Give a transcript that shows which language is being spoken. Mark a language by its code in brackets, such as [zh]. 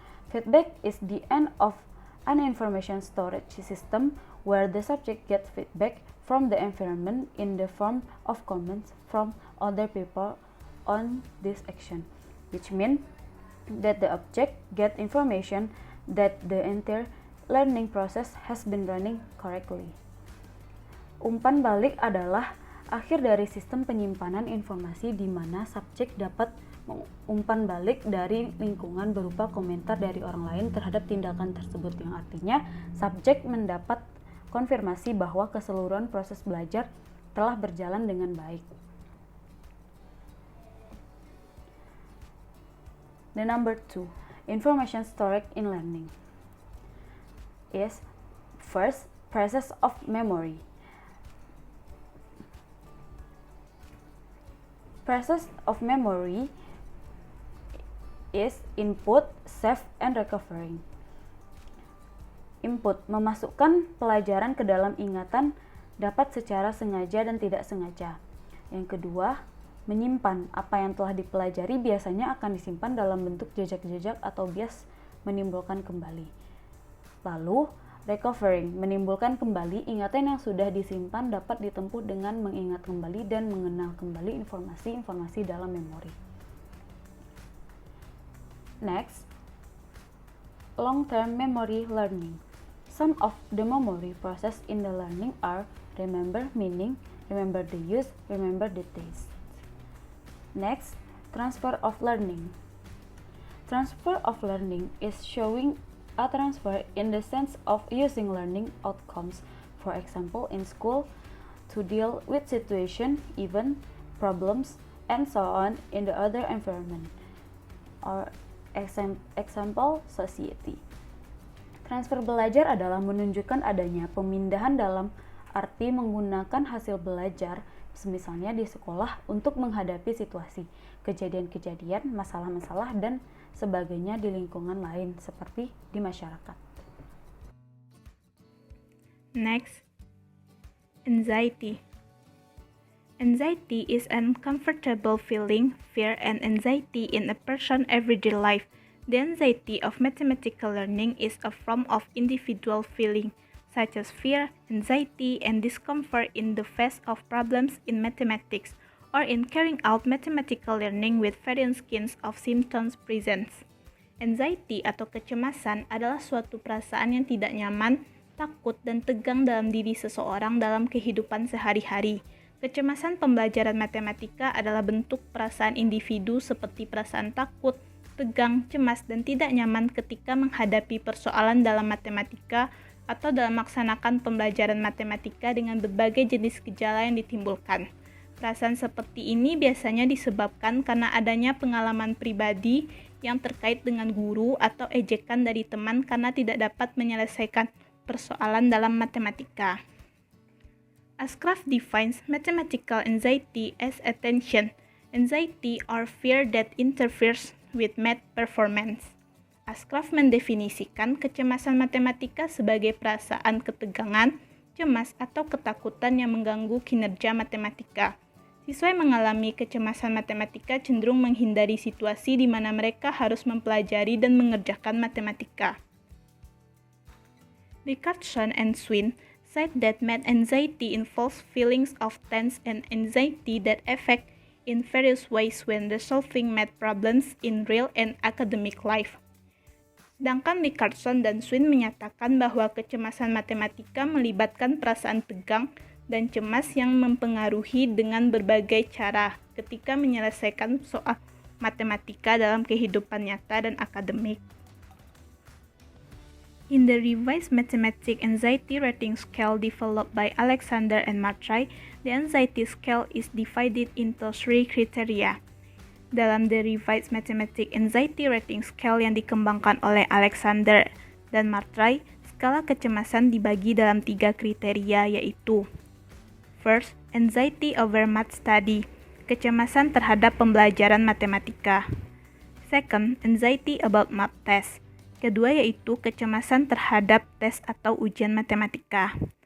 [en] Feedback is the end of an information storage system where the subject gets feedback from the environment in the form of comments from other people on this action, which means that the object get information that the entire learning process has been running correctly. [id] Umpan balik adalah akhir dari sistem penyimpanan informasi di mana subjek dapat umpan balik dari lingkungan berupa komentar dari orang lain terhadap tindakan tersebut, yang artinya subjek mendapat konfirmasi bahwa keseluruhan proses belajar telah berjalan dengan baik. [en] The number 2, information storage in learning is first, process of memory. Process of memory is input, save, and recovering. [id] Input, memasukkan pelajaran ke dalam ingatan dapat secara sengaja dan tidak sengaja. Yang kedua, menyimpan apa yang telah dipelajari biasanya akan disimpan dalam bentuk jejak-jejak atau bias menimbulkan kembali. Lalu, recovering, menimbulkan kembali ingatan yang sudah disimpan dapat ditempuh dengan mengingat kembali dan mengenal kembali informasi-informasi dalam memori. [en] Next, long-term memory learning. Some of the memory process in the learning are remember meaning, remember the use, remember the taste. Next, transfer of learning. Transfer of learning is showing a transfer in the sense of using learning outcomes, for example in school, to deal with situation, event, problems, and so on in the other environment, or example society. [id] Transfer belajar adalah menunjukkan adanya pemindahan dalam arti menggunakan hasil belajar, misalnya di sekolah, untuk menghadapi situasi, kejadian-kejadian, masalah-masalah, dan sebagainya di lingkungan lain seperti di masyarakat. [en] Next, anxiety. Anxiety is an uncomfortable feeling, fear, and anxiety in a person's everyday life. The anxiety of mathematical learning is a form of individual feeling, such as fear, anxiety, and discomfort in the face of problems in mathematics, or in carrying out mathematical learning with various kinds of symptoms present. [id] Anxiety atau kecemasan adalah suatu perasaan yang tidak nyaman, takut, dan tegang dalam diri seseorang dalam kehidupan sehari-hari. Kecemasan pembelajaran matematika adalah bentuk perasaan individu seperti perasaan takut, tegang, cemas, dan tidak nyaman ketika menghadapi persoalan dalam matematika atau dalam melaksanakan pembelajaran matematika dengan berbagai jenis gejala yang ditimbulkan. Perasaan seperti ini biasanya disebabkan karena adanya pengalaman pribadi yang terkait dengan guru atau ejekan dari teman karena tidak dapat menyelesaikan persoalan dalam matematika. [en] Ashcraft defines mathematical anxiety as attention, anxiety or fear that interferes with math performance. [id] Ashcraft mendefinisikan kecemasan matematika sebagai perasaan ketegangan, cemas, atau ketakutan yang mengganggu kinerja matematika. Siswa yang mengalami kecemasan matematika cenderung menghindari situasi di mana mereka harus mempelajari dan mengerjakan matematika. [en] Richardson and Swin cite that math anxiety involves feelings of tense and anxiety that affect in various ways when resolving math problems in real and academic life. [id] Sedangkan Richardson dan Swin menyatakan bahwa kecemasan matematika melibatkan perasaan tegang dan cemas yang mempengaruhi dengan berbagai cara ketika menyelesaikan soal matematika dalam kehidupan nyata dan akademik. [en] In the revised mathematics anxiety rating scale developed by Alexander and Martry, the anxiety scale is divided into 3 criteria. [id] Dalam the revised mathematics anxiety rating scale yang dikembangkan oleh Alexander dan Martry, skala kecemasan dibagi dalam 3 kriteria yaitu: [en] First, anxiety over math study, [id] kecemasan terhadap pembelajaran matematika. [en] Second, anxiety about math test. [id] Kedua yaitu kecemasan terhadap tes atau ujian matematika.